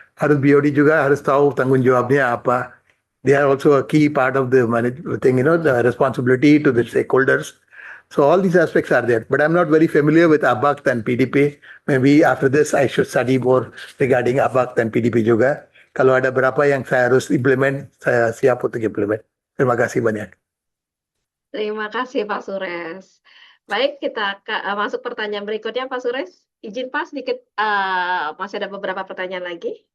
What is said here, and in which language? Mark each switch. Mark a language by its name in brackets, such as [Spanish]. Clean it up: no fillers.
[Indonesian] BOD juga harus tahu tanggung jawabnya apa. [English] They are also a key part of the management thing, the responsibility to the stakeholders. So all these aspects are there, but I'm not very familiar with ABAC and PDP. Maybe after this I should study more regarding ABAC dan PDP juga. [Indonesian] Kalau ada berapa yang saya harus implement, saya siap untuk implement. Terima kasih banyak. Terima kasih Pak Suresh. Baik, kita masuk pertanyaan berikutnya Pak Suresh. Izin Pak sedikit, masih ada beberapa pertanyaan lagi.